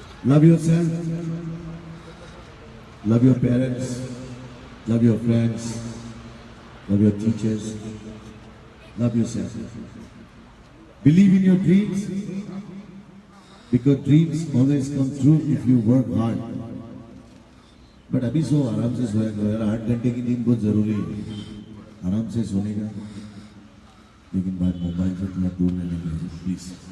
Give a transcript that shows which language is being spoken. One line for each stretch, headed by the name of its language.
English: Love yourself, love your parents, love your friends, love your teachers, love yourself. Believe in your dreams, because dreams always come true if you work hard.
Hindi: But अभी सो आराम से सोया करो यार. 8 घंटे की नींद बहुत जरूरी है. आराम से सोने का, लेकिन बात मोबाइल से थोड़ा दूर रहने की प्लीज.